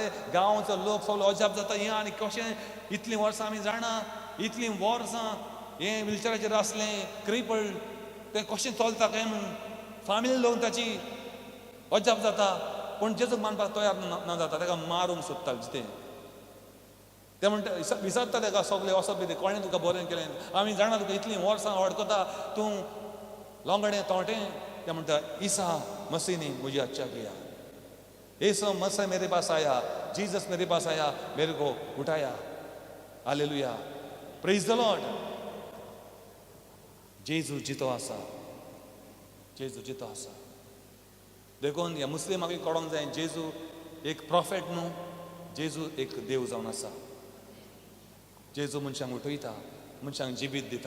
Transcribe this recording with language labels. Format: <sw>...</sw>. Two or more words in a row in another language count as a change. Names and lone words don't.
<kok>गांवचो लोक सगळो अजाप जाता. हें आनी कशें इतलीं वर्सां आमी जाणा, इतलीं वर्सां हें व्हिलचॅराचेर आसलें, क्रिपल, तें कशें चलता काय म्हूण फामील लोक ताची अजाप जाता. पूण जेजूक मानपाक तयार ना जाता. ताका मारूंक सोदता जितें. ते म्हणटा विचारता ताका सगळे वचप बी कोणें तुका बरें केलें, आमी जाणा तुका इतलीं वर्सां वडकता, तूं लोंगडें तोंटें. ते म्हणटा</kok> <hi>ईसा मसीह ने मुझे अच्छा किया. यीशु मसीह मेरे पास आया, जीसस मेरे पास आया, मेरे को उठाया. हालेलुया.</hi> <en>praise the Lord.</en> <kok>जेजू जितो आसा. जेजू जितो आसा. देखून ह्या मुस्लिमांक कळोंक जाय जेजू एक प्रॉफेट न्हू, जेजू एक देव जावन आसा. जेजू मनशांक उठयता, मनशांक जिबीत दिता.</kok>